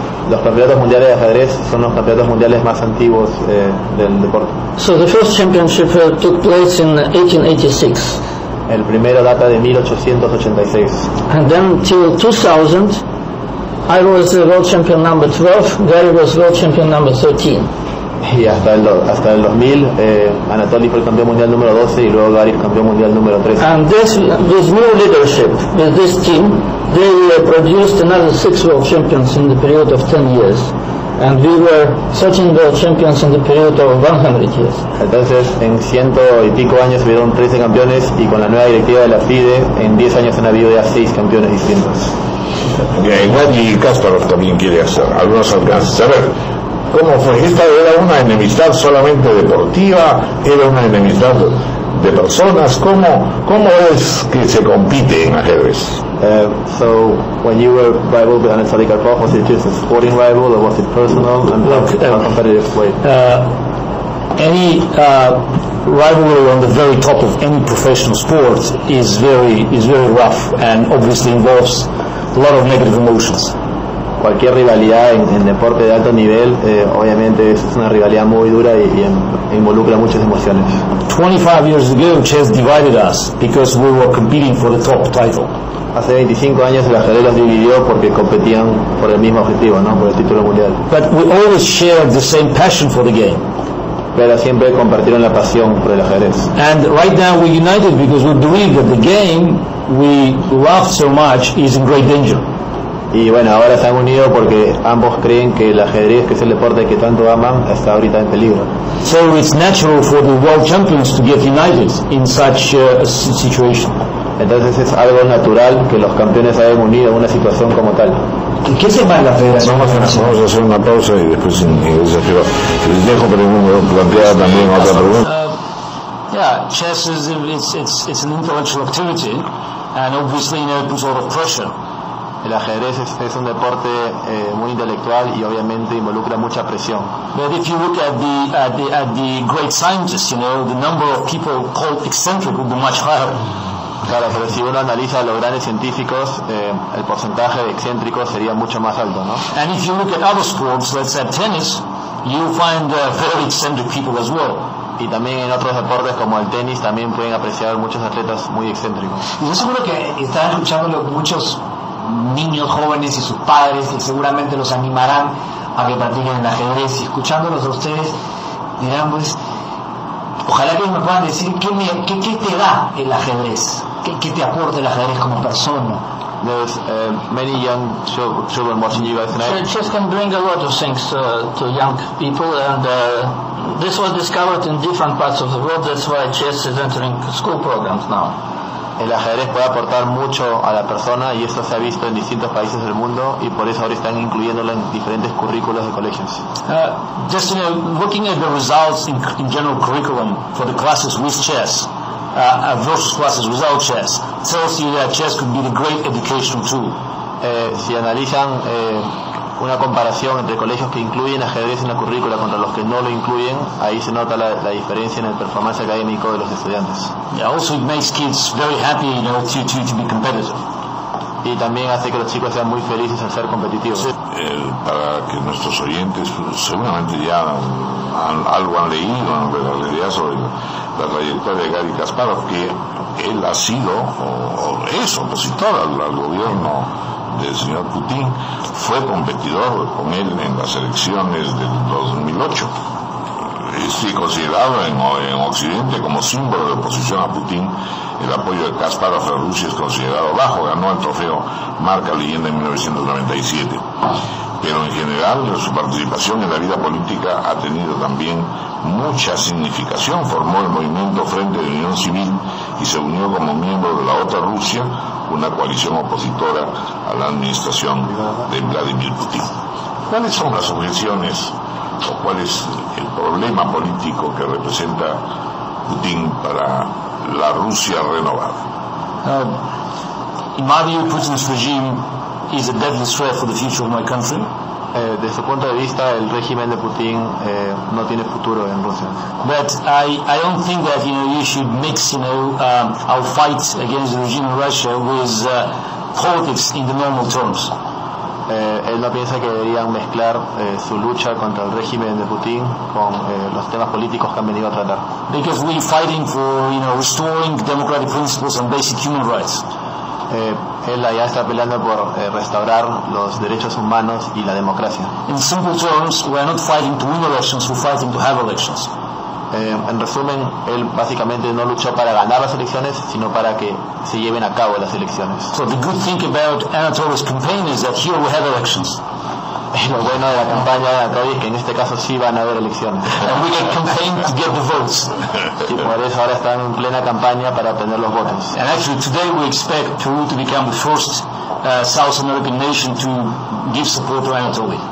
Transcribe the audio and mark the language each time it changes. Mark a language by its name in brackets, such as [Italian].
[Spanish] Los campeonatos mundiales de ajedrez son los campeonatos mundiales más antiguos del deporte. [English] So the first championship took place in 1886. [Spanish] El primero data de 1886. [English] And then till 2000, I was world champion number 12. Garry was world champion number 13. [Spanish] Y hasta el 2000, Anatoly fue el campeón mundial número 12 y luego Garry el campeón mundial número 13. [English] And this new leadership, with this team, they produced another 6 world champions in the period of 10 years. And we were 13 world champions in the period of 100 years. [Spanish] Entonces, en 100 y pico años hubieron 13 campeones y con la nueva directiva de la FIDE, en 10 años han habido ya 6 campeones distintos. Y Kasparov también quiere hacer algunos alcances. A ver, ¿cómo fue? ¿Esta era una enemistad solamente deportiva? ¿Era una enemistad de personas? ¿Cómo es que se compite en ajedrez? [English] So, when you were rival with Anatolía Karpov, was it just a sporting rival or was it personal? And how competitive was it? Any rivalry on the very top of any professional sport is very rough and obviously involves a lot of negative emotions. [Spanish] Cualquier rivalidad en deporte de alto nivel, obviamente es una rivalidad muy dura y involucra muchas emociones. [English] 25 years ago, chess divided us because we were competing for the top title. [Spanish] Hace 25 años el ajedrez los dividió porque competían por el mismo objetivo, ¿no? Por el título mundial. [English] But we always shared the same passion for the game. [Spanish] Pero siempre compartieron la pasión por el ajedrez. [English] And right now we're united because we believe that the game we love so much is in great danger. [Spanish] Y bueno, ahora se han unido porque ambos creen que el ajedrez, que es el deporte que tanto aman, está ahorita en peligro. [English] So it's natural for the world champions to get united in such a situation. [Spanish] Entonces es algo natural que los campeones se hayan unido en una situación como tal. ¿Qué se va en la Federación? Vamos a hacer una pausa y después les dejo plantear también otra pregunta. [English] Yeah, chess is it's an intellectual activity, and obviously it puts a lot of pressure. [Spanish] El ajedrez es un deporte muy intelectual y obviamente involucra mucha presión. [English] But if you look at the great scientists, the number of people called eccentric would be much higher. [Spanish] Claro, pero si uno analiza a los grandes científicos, el porcentaje de excéntricos sería mucho más alto, ¿no? [English] And if you look at other sports, let's say tennis, you'll find very eccentric people as well. [Spanish] Y también en otros deportes como el tenis también pueden apreciar muchos atletas muy excéntricos. Y yo seguro que están escuchándolo muchos niños jóvenes y sus padres, que seguramente los animarán a que practiquen el ajedrez, y escuchándolos a ustedes dirán, pues, ojalá que me puedan decir qué te da el ajedrez, qué te aporta el ajedrez como persona. [English] There's many young children watching you guys tonight. Chess can bring a lot of things to young people, and this was discovered in different parts of the world. That's why chess is entering school programs now. [Spanish] El ajedrez puede aportar mucho a la persona y esto se ha visto en distintos países del mundo y por eso ahora están incluyéndolo en diferentes currículos de colegios. [English] Just looking at the results in general curriculum for the classes with chess versus classes without chess tells you that chess could be the great educational tool. [Spanish] Si analizan una comparación entre colegios que incluyen ajedrez en la currícula contra los que no lo incluyen, ahí se nota la diferencia en el performance académico de los estudiantes. [English] Yeah, also it makes kids very happy, to be competitive. [Spanish] Y también hace que los chicos sean muy felices al ser competitivos. Para que nuestros oyentes seguramente ya algo han leído en realidad sobre la trayectoria de Garry Kasparov, que él ha sido o es opositor al gobierno del señor Putin, fue competidor con él en las elecciones del 2008. Es considerado en Occidente como símbolo de oposición a Putin. El apoyo de Kasparov a Rusia es considerado bajo. Ganó el trofeo Marca Leyenda en 1997. Pero en general su participación en la vida política ha tenido también mucha significación. Formó el movimiento Frente de Unión Civil y se unió como miembro de la otra Rusia, una coalición opositora a la administración de Vladimir Putin. ¿Cuáles son las objeciones o cuál es el problema político que representa Putin para la Rusia renovada? [English] In my view, Putin's regime is a deadly threat for the future of my country. [Spanish] Desde su punto de vista, el régimen de Putin no tiene futuro en Rusia. [English] But I don't think that you should mix our fight against the regime in Russia with politics in the normal terms. [Spanish] Él no piensa que deberían mezclar su lucha contra el régimen de Putin con los temas políticos que han venido a tratar. [English] Because we're fighting for restoring democratic principles and basic human rights. [Spanish] Él allá está peleando por restaurar los derechos humanos y la democracia. [English] In simple terms, we are not fighting to win elections, we're fighting to have elections. [Spanish] En resumen, él básicamente no luchó para ganar las elecciones, sino para que se lleven a cabo las elecciones. [English] So the good thing about Anatolia's campaign is that here we have elections. [Spanish] Lo bueno de la campaña de Anatolia es que en este caso sí van a haber elecciones. [English] And we can campaign to get the votes. [Spanish] Y por eso ahora están en plena campaña para obtener los votos. [English] And actually today we expect Peru to become the first South American nation to give support to Anatolia.